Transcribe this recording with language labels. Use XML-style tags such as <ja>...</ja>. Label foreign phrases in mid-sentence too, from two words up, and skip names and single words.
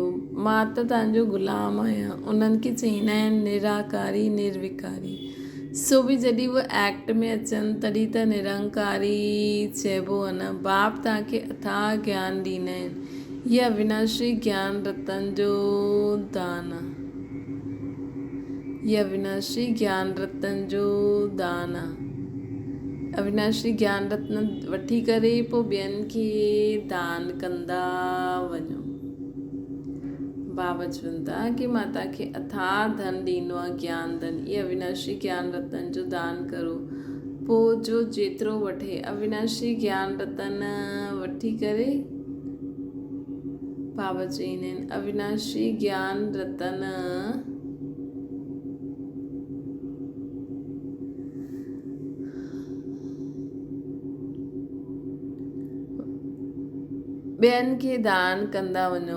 <sd>मां त तव्हांजो ग़ुलाम आहियां। उन्हनि खे चईंदा आहिनि निराकारी निर्विकारी। सो बि जॾहिं उहे एक्ट में अचनि तॾहिं त निरंकारी चइबो आहे न। बाप तव्हांखे अथाह ज्ञान ॾींदा आहिनि। इहा अविनाशी ज्ञान रतन जो दान आहे। इहा अविनाशी ज्ञान रतन जो दान आहे। अविनाशी ज्ञान रत्न वठी करे पोइ ॿियनि खे दान कंदा वञो। बाबा चवनि था कि मां तव्हांखे अथाह धन ॾींदो आहे, ज्ञान धन। इहे अविनाशी ज्ञान रतन जो दान करो। पोइ जो जेतिरो वठे अविनाशी ज्ञान रतन वठी करे बाबा चईंदा आहिनि अविनाशी ज्ञान रतन ॿियनि खे दान कंदा वञो।</sd>